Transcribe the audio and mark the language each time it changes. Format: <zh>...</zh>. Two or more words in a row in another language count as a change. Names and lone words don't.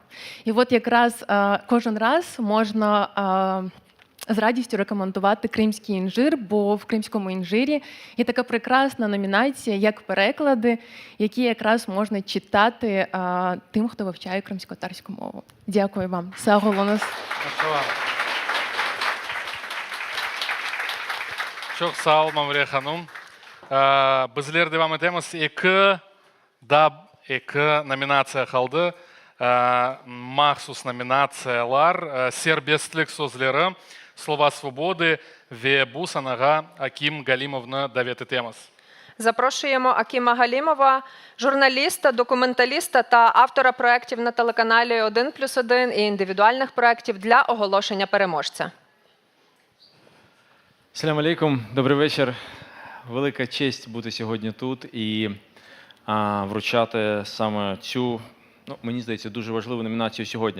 <uk>І от якраз кожен раз можна з радістю рекомендувати «Кримський інжир», бо в «Кримському інжирі» є така прекрасна номінація, як переклади, які якраз можна читати тим, хто вивчає кримсько-татарську мову. Дякую вам.</uk> <crh>Sağ olunuz. Çok sağ ol Мамурия ханым. Bizler devam etemiz. Екі номинация қалды. Махсус номинациялар. Сербестілік сөзлері,</crh> <ru>слова свободы</ru> <crh>ве бу санага Аким Галимовны давет етеміз.</crh> <uk>Запрошуємо Акіма Галімова, журналіста, документаліста та автора проєктів на телеканалі «1+1» і індивідуальних проєктів для оголошення переможця.</uk> <ar>سلام عليكم,</ar> <uk>добрий вечір. Велика честь бути сьогодні тут і вручати саме цю, мені здається, дуже важливу номінацію сьогодні.</uk>